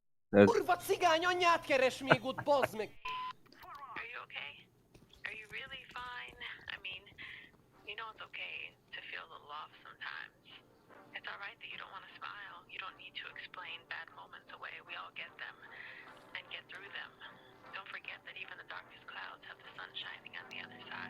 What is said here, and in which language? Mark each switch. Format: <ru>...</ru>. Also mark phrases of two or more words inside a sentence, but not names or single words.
<hu>ez... Kurva cigány anyját keres még ott, bazd meg!</hu> <en>Are you okay? Are you really fine? I mean, you know it's okay to feel the love sometimes. It's alright that you don't want to smile. You don't need to explain bad moments away. We all get them and get through them. Don't forget that even the darkest clouds have the sun shining on the other side.</en>